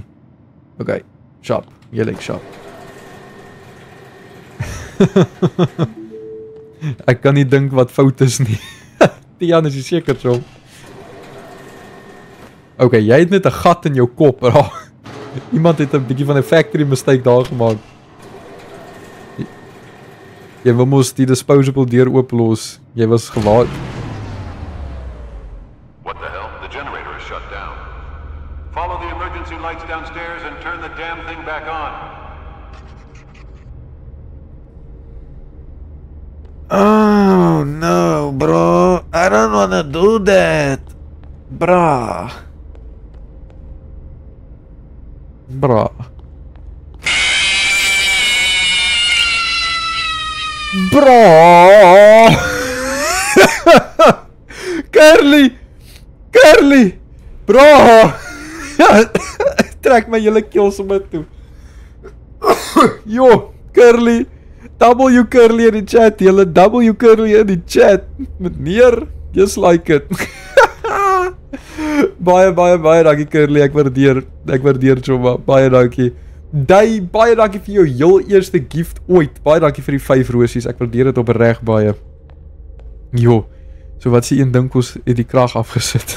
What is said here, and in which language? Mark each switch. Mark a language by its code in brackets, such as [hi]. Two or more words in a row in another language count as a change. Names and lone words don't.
[af] Okay, sharp. Jy lyk sharp. Ek kan nie dink wat fout is nie. Tian is seker so. Okay, jy het net 'n gat in jou kop. Iemand het 'n bietjie van 'n factory mistake daar gemaak. Jy wil mos die disposable deur ooplos. Jy was gewaar. [en] What the hell? The generator is shut down. Follow the emergency lights downstairs and turn the damn thing back on. Oh no, bro. I don't wanna do that. Bruh. Bro. Curly! Bra! [af] Trek my hele keel sommer toe. Jo, Curly. W Curly in die chat, julle W Curly in die chat. Meneer, [en] just like it. [af] Baie dankie Curly, ek waardeer Choma, baie dankie. Day, baie dankie vir jou heel eerste gift ooit. Baie dankie vir die 5 rosies, ek waardeer dit opreg baie. Jo, so wat sê een ding ons het die krag afgesit.